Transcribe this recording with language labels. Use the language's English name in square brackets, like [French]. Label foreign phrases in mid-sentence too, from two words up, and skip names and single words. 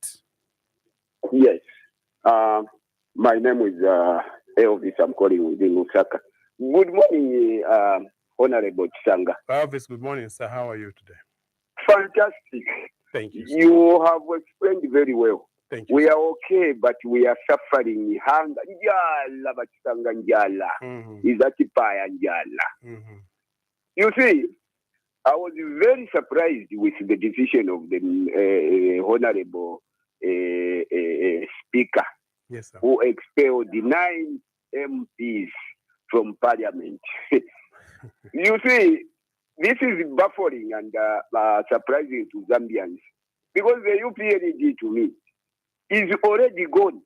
[English] Yes. My name is Elvis. I'm calling within Lusaka. Good morning, Honourable Chisanga. Elvis, good morning, sir. How are you today? Fantastic. Thank you, sir. You have explained very well. Thank you. We are okay, but we are suffering hunger. [Nyanja] Njala bachitanga njala. Izatipaya njala. [English] You see, I was very surprised with the decision of the Honourable Speaker, yes, sir, who expelled 9 MPs from Parliament. You see, this is baffling and surprising to Zambians, because the UPND to me is already gone.